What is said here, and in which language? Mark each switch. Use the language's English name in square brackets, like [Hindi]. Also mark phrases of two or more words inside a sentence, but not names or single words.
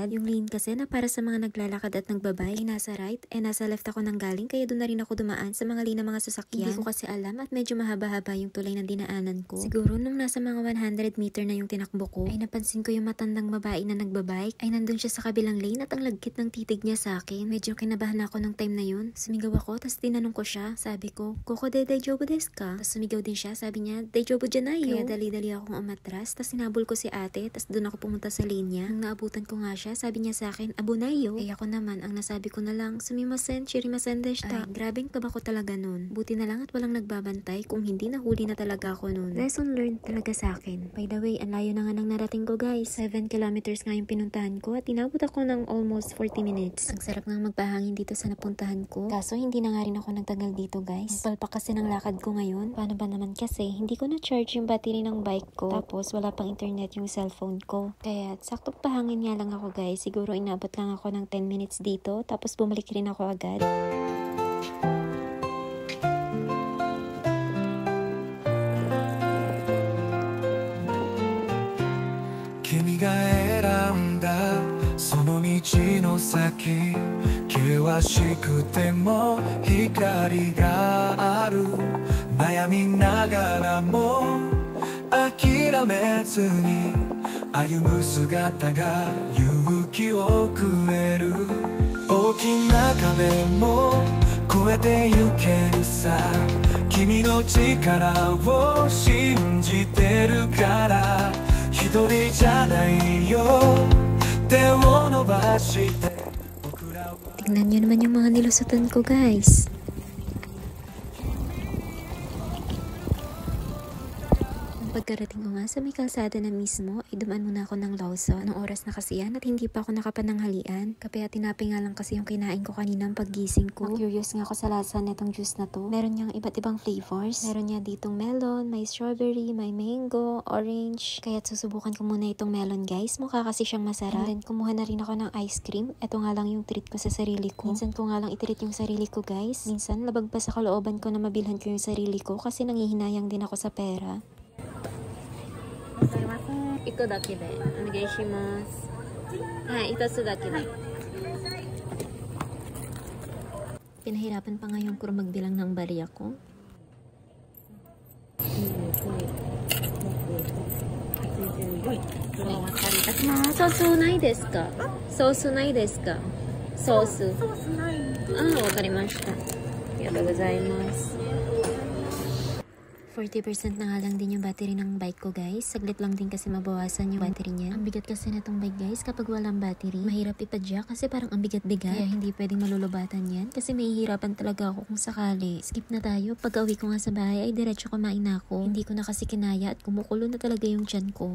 [Filipino] Yung lane kasi na para sa mga naglalakad at nagbabike ay nasa right, nasa left ako nang galing, kaya doon na rin ako dumaan sa mga lane ng mga sasakyan. Hindi ko kasi alam at medyo mahaba-haba yung tulay na dinaanan ko. Siguro nung nasa mga 100 meter na yung tinakbo ko, ay napansin ko yung matandang babae na nagbabike, ay nandun siya sa kabilang lane at ang lagkit ng titig niya sa akin. Medyo kinabahan ako ng time na yun. Sumigaw ako, tas tinanong ko siya. Sabi ko, [Japanese] "ここで大丈夫ですか?" [Filipino] Tas sumigaw din siya, sabi niya, [Japanese] "大丈夫じゃないよ." [Filipino] Kaya dali-dali akong umatras, tas sinabol ko si ate, tas doon ako pumunta sa lane niya. Nung naabutan ko nga siya, sabi niya sa akin, "Abunayo." Eh ako naman, ang nasabi ko na lang, [Japanese] "すみません、知りませんでした." [Filipino] Ay, grabeng kaba ko talaga nun. Buti na lang at walang nagbabantay, kung hindi nahuli na talaga ako nun. [English] Lesson learned [Filipino] talaga sa akin. [English] By the way, [Filipino] ang layo na nga nang narating ko, guys. 7 kilometers nga yung pinuntahan ko at inabot ako ng almost 40 minutes. Ang sarap nga magpahangin dito sa napuntahan ko. Kaso hindi na nga rin ako nagtagal dito, guys. Ang palpak kasi ng lakad ko ngayon. Paano ba naman kasi, hindi ko na-charge yung battery ng bike ko. Tapos wala pang internet yung cellphone ko. Kaya sakto pahangin nga lang ako, guys. Siguro inabot lang ako ng 10 minutes dito, tapos bumalik rin ako agad. [Japanese] 君が選んだその道の先, 険しくても光がある。悩みながらも諦めずに歩む姿が勇気をくれる。大きな壁も越えてゆけるさ。君の力を信じてるから一人じゃないよ。手を伸ばして僕らは。 [Filipino] Tingnan nyo naman yung mga nilusutan ko, guys. Pagkarating ko nga sa may kalsada na mismo, ay dumaan muna ako ng Lawson. Anong oras na kasi yan at hindi pa ako nakapananghalian. Kaya tinapi nga lang kasi yung kinain ko kaninang paggising ko. Curious nga ako sa lasa netong juice na to. Meron niyang iba't ibang flavors. Meron niya ditong melon, may strawberry, may mango, orange. Kaya susubukan ko muna itong melon, guys. Mukha kasi siyang masarap. [English] And then [Filipino] kumuha na rin ako ng ice cream. Ito nga lang yung treat ko sa sarili ko. Minsan ko nga lang itreat yung sarili ko, guys. Minsan labag pa sa kalooban ko na mabilhan ko yung sarili ko kasi nanghihinayang din ako sa pera. [Japanese] 1 個だけでお願いします。はい、1つだけで。 [Filipino] Pinahirapan pa nga yung crew magbilang ng barya ko. [Japanese] ソースないですか? ソースないですか? Sosu. わかりました。ありがとうございます. [Filipino] 40% na nga lang din yung battery ng bike ko guys. Saglit lang din kasi mabawasan yung battery niya. Ang bigat kasi na tong bike guys kapag walang battery. Mahirap ipadya kasi parang ang bigat-bigat. Kaya hindi pwedeng malulubatan yan kasi mahihirapan talaga ako kung sakali. Skip na tayo. Pag uwi ko nga sa bahay ay diretso kumain na ako. Hindi ko na kasi kinaya at kumukulo na talaga yung tiyan ko.